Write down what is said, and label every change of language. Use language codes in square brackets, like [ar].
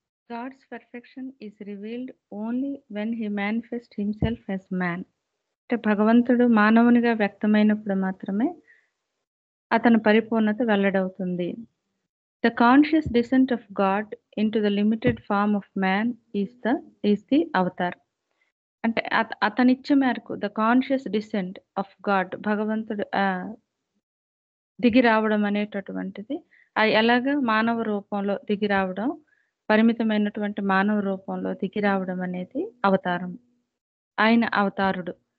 [en] God's perfection is revealed only when he manifests himself as man. [te] అంటే భగవంతుడు మానవునిగా వ్యక్తమైనప్పుడు మాత్రమే అతని పరిపూర్ణత వెల్లడవుతుంది. [en] The conscious descent of God into the limited form of man is the avatar. [te] అంటే అతని ఇచ్చ మేరకు [en] the conscious descent of God, [te] భగవంతుడు దిగి రావడం అనేటటువంటిది ఎలాగ మానవ రూపంలో దిగి రావడం, పరిమితమైనటువంటి మానవ రూపంలో దిగి రావడం అనేది అవతారం, ఆయన అవతారుడు.